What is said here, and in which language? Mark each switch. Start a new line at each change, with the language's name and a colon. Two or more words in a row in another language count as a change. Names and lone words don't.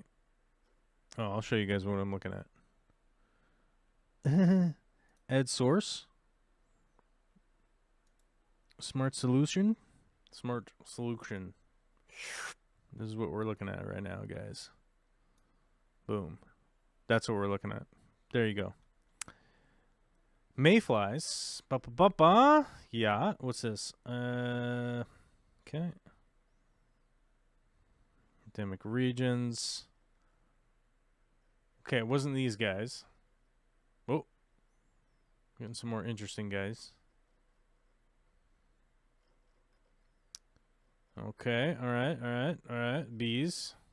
English: Oh, I'll show you guys what I'm looking at. Ed Source. Smart Solution. Smart Solution. This is what we're looking at right now, guys. Boom. That's what we're looking at. There you go. Mayflies. Ba-ba-ba-ba. Yeah. What's this? Okay. Endemic regions. Okay, it wasn't these guys. Oh. Getting some more interesting guys. Okay, alright. Bees.